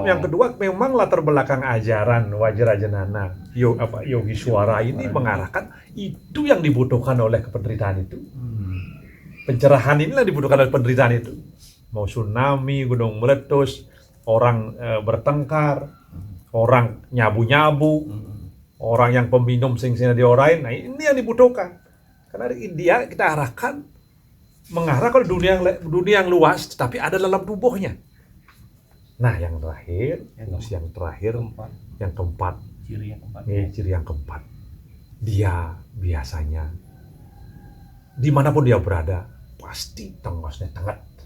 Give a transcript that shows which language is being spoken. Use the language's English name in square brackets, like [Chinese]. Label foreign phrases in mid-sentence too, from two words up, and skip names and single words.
[Indonesian] yang kedua memang latar belakang ajaran Wajrajanana, Yogi Suara ini mengarahkan itu yang dibutuhkan oleh penderitaan itu. Pencerahan inilah dibutuhkan oleh penderitaan itu. Mau tsunami, gunung meletus, orang bertengkar, orang nyabu-nyabu, orang yang peminum [Balinese] sing-sing diorain. [Indonesian] Nah, ini yang dibutuhkan. Karena dia kita arahkan mengarah ke dunia yang luas, tapi ada dalam tubuhnya. Nah, yang terakhir, yang keempat, ciri yang keempat, dia biasanya dimanapun dia berada pasti tengosnya tengat.